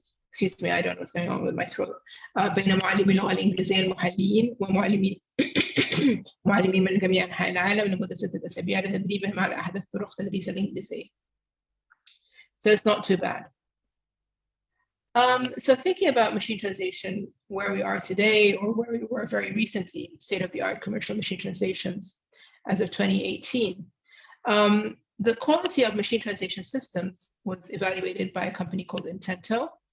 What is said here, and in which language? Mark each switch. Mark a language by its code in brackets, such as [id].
[en] Excuse me, I don't know what's going on with my throat. [ar] بين معلمي اللغة الإنجليزية المحليين ومعلمين من جميع أنحاء العالم لمدة 6 أسابيع لتدريبهم على أحدث طرق تدريس الإنجليزية. [en] So it's not too bad. So thinking about machine translation, where we are today, or where we were very recently, state-of-the-art commercial machine translations as of 2018, the quality of machine translation systems was evaluated by a company called Intento.